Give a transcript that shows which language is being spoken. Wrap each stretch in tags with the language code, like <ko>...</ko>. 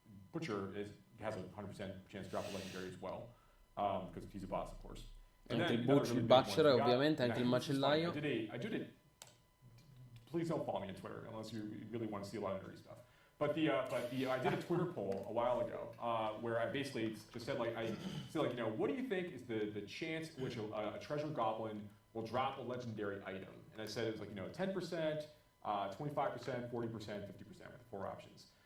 <en>Butcher has a 100% chance to drop a legendary as well, because he's a boss, of course.</en> <it>Anche il butcher, ovviamente, anche il macellaio.</it> <en>Please don't follow me on Twitter unless you really want to see a lot of nerdy stuff. But I did a Twitter poll a while ago where I basically just said you know, what do you think is the chance in which a treasure goblin will drop a legendary item? And I said it was like, you know, 10%, 25%, 40%, 50% with the 4 options.</en>